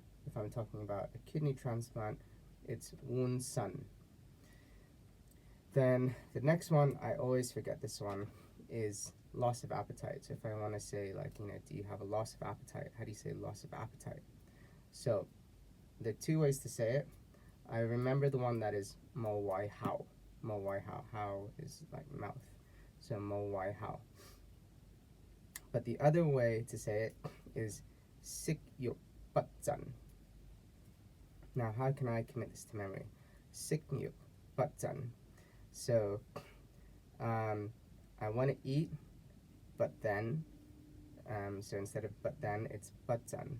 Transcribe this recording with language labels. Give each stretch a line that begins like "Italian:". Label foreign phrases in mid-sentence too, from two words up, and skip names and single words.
English: If I'm talking about a kidney transplant, it's
Cantonese: 換腎.
English: Then the next one, I always forget this one, is loss of appetite. So if I want to say, like, do you have a loss of appetite? How do you say loss of appetite? So there are two ways to say it. I remember the one that is
Cantonese: 冇胃口. 冇胃口.
English: Hao is like mouth. So
Cantonese: 冇胃口.
English: But the other way to say it is
Cantonese: 食慾不振.
English: Now, how can I commit this to memory?
Cantonese: 食慾不振.
English: So, I want to eat, but then, so instead of but then, it's
Cantonese: 不振.